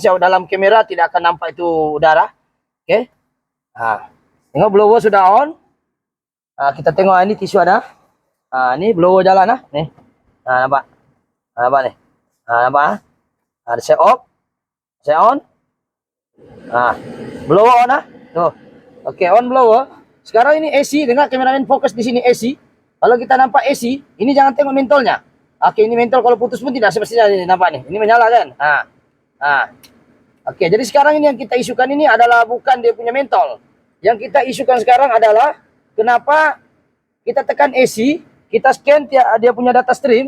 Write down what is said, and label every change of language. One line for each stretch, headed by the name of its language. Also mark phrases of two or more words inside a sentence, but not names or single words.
Malay: Dalam kamera tidak akan nampak itu udara. Oke. Tengok blower sudah on. Kita tengok ini tisu ada. Ini blower jalan nih. Nampak. Nampak nih. Nampak ada saya off. Saya on.
English: Blower on
Malay: Tuh. Oke,
English: on blower.
Malay: Sekarang ini AC, dengar kameramen fokus di sini AC. Kalau kita nampak AC, ini jangan tengok mentolnya. Oke, ini mentol kalau putus pun tidak semestinya ini nampak nih. Ini menyala kan? Oke, jadi sekarang ini yang kita isukan ini adalah bukan dia punya mentol. Yang kita isukan sekarang adalah kenapa kita tekan AC, kita scan dia punya
English: data stream.